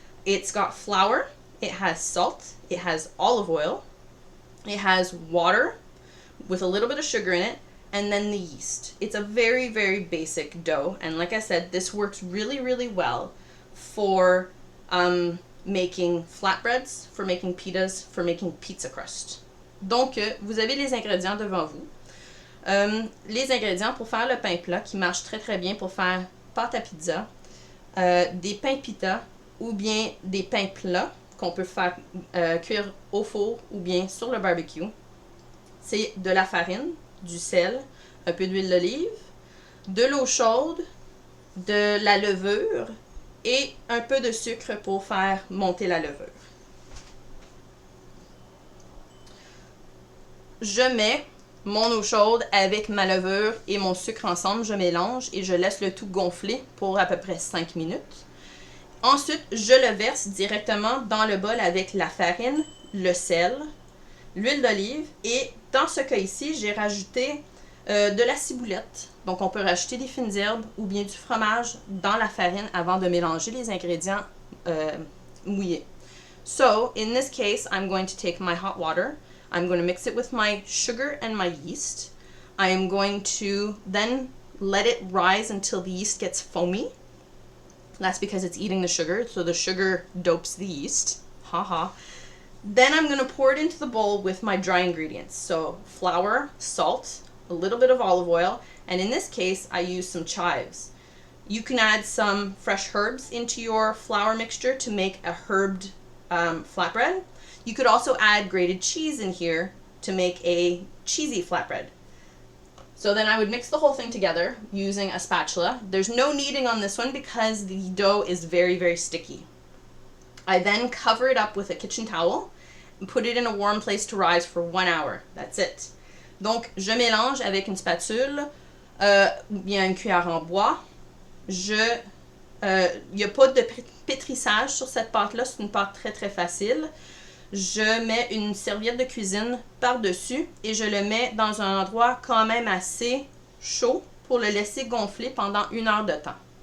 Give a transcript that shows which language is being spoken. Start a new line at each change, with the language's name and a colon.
English: It's got flour, it has salt, it has olive oil, it has water with a little bit of sugar in it, and then the yeast. It's a very, very basic dough, and like I said, this works really, really well for making flatbreads, for making pitas, for making pizza crust.
French: Donc, vous avez les ingrédients devant vous. Les ingrédients pour faire le pain plat qui marche très, très bien pour faire pâte à pizza, des pains pita ou bien des pains plats qu'on peut faire cuire au four ou bien sur le barbecue. C'est de la farine, du sel, un peu d'huile d'olive, de l'eau chaude, de la levure et un peu de sucre pour faire monter la levure. Je mets mon eau chaude avec ma levure et mon sucre ensemble, je mélange et je laisse le tout gonfler pour à peu près 5 minutes. Ensuite, je le verse directement dans le bol avec la farine, le sel, l'huile d'olive et dans ce cas ici, j'ai rajouté de la ciboulette. Donc, on peut rajouter des fines herbes ou bien du fromage dans la farine avant de mélanger les ingrédients mouillés.
English: So, in this case, I'm going to take my hot water. I'm going to mix it with my sugar and my yeast. I am going to then let it rise until the yeast gets foamy. That's because it's eating the sugar, so the sugar dopes the yeast. Haha. Then I'm going to pour it into the bowl with my dry ingredients. So flour, salt, a little bit of olive oil, and in this case I use some chives. You can add some fresh herbs into your flour mixture to make a herbed flatbread. You could also add grated cheese in here to make a cheesy flatbread. So then I would mix the whole thing together using a spatula. There's no kneading on this one because the dough is very, very sticky. I then cover it up with a kitchen towel and put it in a warm place to rise for 1 hour. That's it.
French: Donc, je mélange avec une spatule, bien une cuillère en bois. Il n'y a pas de pétrissage sur cette pâte-là, c'est une pâte très très facile. Je mets une serviette de cuisine par-dessus et je le mets dans un endroit quand même assez chaud pour le laisser gonfler pendant 1 heure de temps.